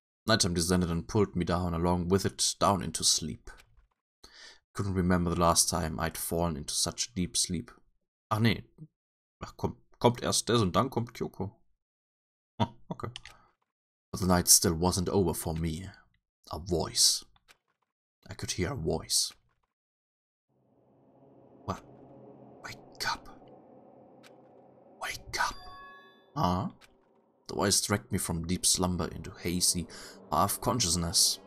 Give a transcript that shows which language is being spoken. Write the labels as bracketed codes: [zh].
[en] Nighttime descended and pulled me down along with it down into sleep. Couldn't remember the last time I'd fallen into such deep sleep. [de] Ach nee. Ach, kommt erst das und dann kommt Kyoko. [en] Oh, okay. But the night still wasn't over for me. A voice. I could hear a voice. What? Wake up. Wake up. Huh? The voice dragged me from deep slumber into hazy, half-consciousness.